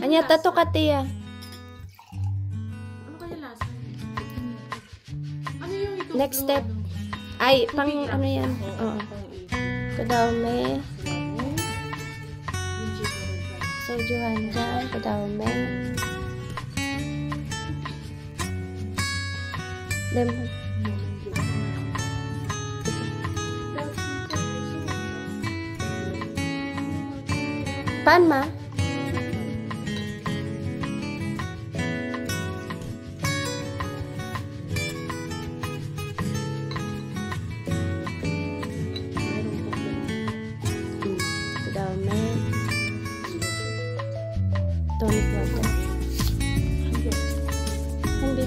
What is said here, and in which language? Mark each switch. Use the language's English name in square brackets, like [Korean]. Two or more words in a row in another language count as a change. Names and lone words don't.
[Korean] 아니야, 똑같아요. [Filipino] ano kaya lasa? Ano yung ito? Next step. Ay, pang ano yan? Oo. [Korean] 그다음에 소주 한 잔. 그다음에 레몬. Panma. 그다음에 [English] tonic water. [Korean] 한 병.